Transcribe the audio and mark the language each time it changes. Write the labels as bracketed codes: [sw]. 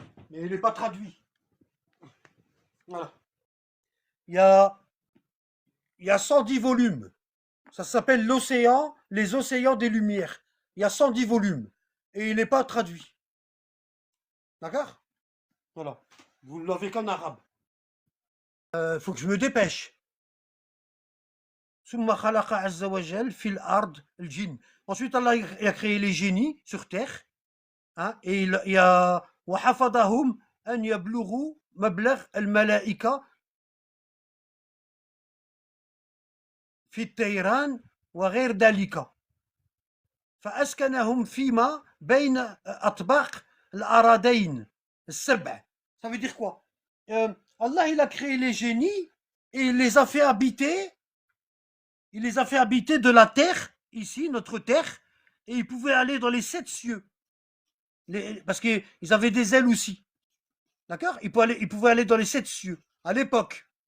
[fr] Mais il n'est pas traduit. Voilà. Il y a, il y a 110 volumes. Ça s'appelle L'Océan, les océans des Lumières. Il y a 110 volumes. Et il n'est pas traduit. D'accord? Voilà. Vous ne l'avez qu'en arabe. Faut que je me dépêche. [ar] ثم خلق عز وجل في الأرض الجن. [fr] Ensuite, Allah il a créé les génies sur terre. Hein, et il y a [ar] وحفظهم أن يبلغوا مبلغ الملائكة في الطيران وغير ذلك. فأسكنهم فيما بين أطباق الأراضين السبع. [fr] Ça veut dire quoi? Allah il a créé les génies et il les a fait habiter. Il les a fait habiter de la terre, ici, notre terre, et ils pouvaient aller dans les 7 cieux. Parce qu'ils avaient des ailes aussi. D'accord? Ils pouvaient aller dans les 7 cieux, à l'époque.